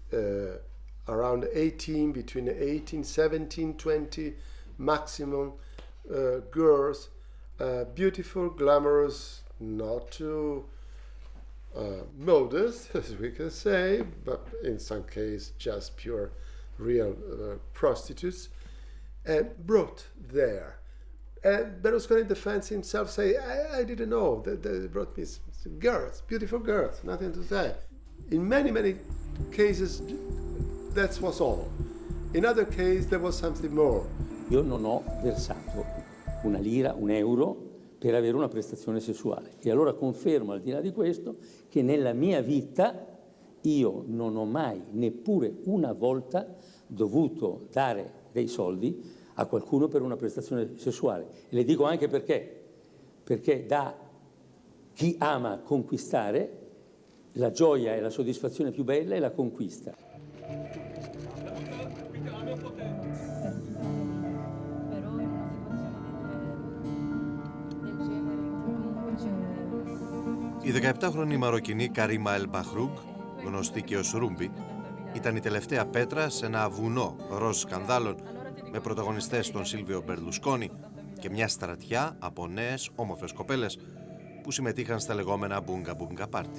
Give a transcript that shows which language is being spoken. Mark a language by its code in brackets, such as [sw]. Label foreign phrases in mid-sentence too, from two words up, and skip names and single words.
[en] around 18, between 18, 17, 20 maximum, girls, beautiful, glamorous, not too modest, as we can say, but in some case just pure, real prostitutes, brought there. And Berlusconi defends himself, say, I didn't know that they brought me girls, beautiful girls, nothing to say. In many, many cases, that was all. In other cases, there was something more. [it] Io non ho versato una lira, un euro per avere una prestazione sessuale. E allora confermo, al di là di questo, che nella mia vita io non ho mai, neppure una volta, dovuto dare dei soldi a qualcuno per una prestazione sessuale. E le dico anche perché. Perché da chi ama conquistare, la gioia e la soddisfazione più bella è la conquista. [el] Η 17χρονη Μαροκινή Καρίμα Ελ Μπαχρούγκ, γνωστή και ως Ρούμπι, ήταν η τελευταία πέτρα σε ένα βουνό ροζ σκανδάλων με πρωταγωνιστές τον Σίλβιο Μπερλουσκόνι και μια στρατιά από νέες όμορφες κοπέλες που συμμετείχαν στα λεγόμενα μπουγκα-μπουγκα πάρτι.